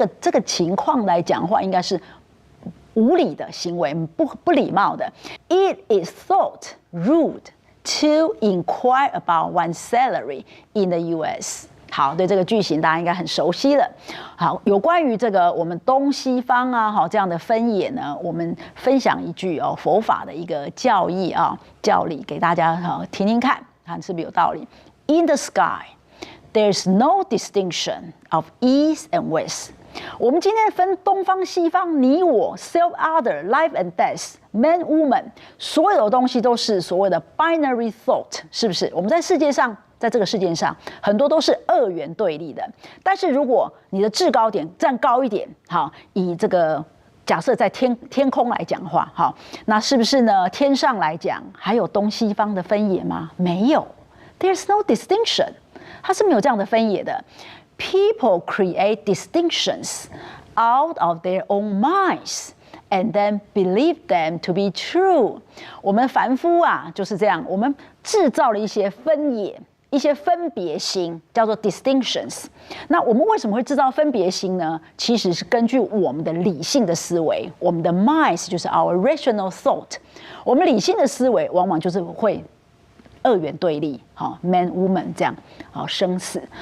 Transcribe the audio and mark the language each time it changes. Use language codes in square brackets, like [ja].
[zh] 这个情况来讲的话，应该是无理的行为，不礼貌的。 [en] It is thought rude to inquire about one's salary in the US。 [zh] 好，对这个句型大家应该很熟悉了。好，有关于这个我们东西方啊，这样的分野呢，我们分享一句佛法的一个教义教理给大家听听看，看是不是有道理。 [en] In the sky, there's no distinction of east and west。 [zh] 我们今天分东方西方，你我 [en] self other life and death man woman， [zh] 所有的东西都是所谓的 [en] binary thought， [zh] 是不是？我们在世界上，在这个世界上，很多都是2元对立的。但是如果你的制高点站高一点，好，以这个假设在天空来讲的话，好，那是不是呢？天上来讲还有东西方的分野吗？没有 ， [en] There's no distinction， [zh] 它是没有这样的分野的。 [en] People create distinctions out of their own minds and then believe them to be true。 [zh] 我们凡夫就是这样，我们制造了一些分野，一些分别心，叫做 distinctions。那我们为什么会制造分别心呢？其实是根据我们的理性的思维，我们的 minds 就是 [en] our rational thought。 [zh] 我们理性的思维往往就是会2元对立，man woman 这样，生死。